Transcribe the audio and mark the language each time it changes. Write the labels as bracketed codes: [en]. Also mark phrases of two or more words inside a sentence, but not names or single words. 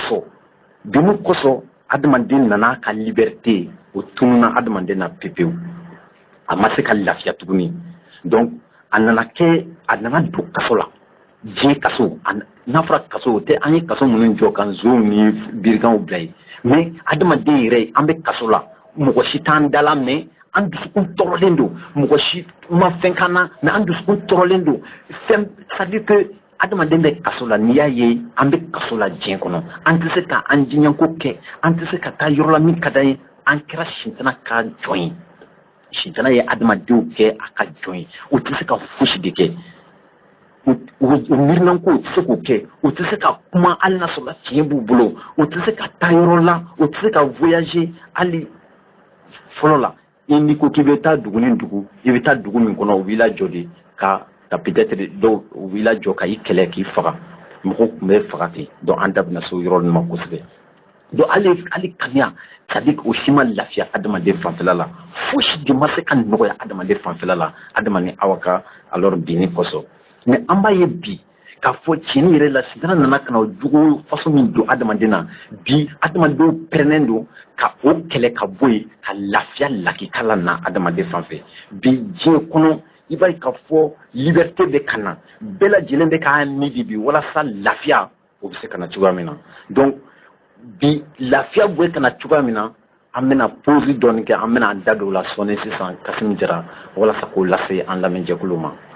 [bm] kosɔn adamaden nana ka liberté o tununa adamaden na pepewu a ma se ka lafiya tuguni donc a nana don kaso la diɲɛ kaso n'a fɔra kaso o tɛ an ye kaso minnu jɔ ka nson ni birikanw bila ye mais adamaden yɛrɛ an bɛ kaso la mɔgɔ si t'an dala mais an dusukun tɔɔrɔlen don mɔgɔ si ma fɛn kan na mais an dusukun tɔɔrɔlen don fɛn [fr] c'est à dire que [bm] adamaden bɛ kaso la n'i y'a ye an bɛ kaso la diɲɛ kɔnɔ an tɛ se ka an diɲɛko kɛ an tɛ se ka taa yɔrɔ la min ka d'an ye an kɛra sitana ka jɔn ye sitana ye adamadenw kɛ a ka jɔn ye o tɛ se ka fosi de kɛ o miirinanko o tɛ se k'o kɛ o tɛ se ka kuma hali n'a sɔrɔ tiɲɛ b'u bolo o tɛ se ka taa yɔrɔ la o tɛ se ka voyager hali fɔlɔ la i n'i ko k'i bɛ taa dugu ni dugu i bɛ taa dugu min kɔnɔ o b'i lajɔ de ka peut-être dɔw u b'i lajɔ ka i kɛlɛ k'i faga mɔgɔw tun bɛ faga ten donc an da bɛna se o yɔrɔ ninnu ma kosɛbɛ donc hali kaniya [fr] c'est à dire [bm] o si ma lafiya adamaden fanfɛla la fosi de ma se ka nɔgɔya adamaden fanfɛla la adamaden awa ka alors binni kosɔn mais an b'a ye bi k'a fɔ tiɲɛni yɛrɛ la sitana nana ka na o jogo façon min don adamaden na bi adamadenw pɛrɛnnen don ka o kɛlɛ ka bɔ yen ka lafiya lakika la na adamaden fan fɛ bi diɲɛ kɔnɔ i b'a ye k'a fɔ liberté bɛ ka na bɛɛ lajɛlen bɛ k'a midi bi walasa lafiya o bɛ se ka na cogoya min na donc bi lafiya bɛ ka na cogoya min na an bɛna pause dɔɔni kɛ an bɛna an da don o la sɔɔni sisan Kasimu Jara walasa k'o lase an lamɛnjɛkulu ma.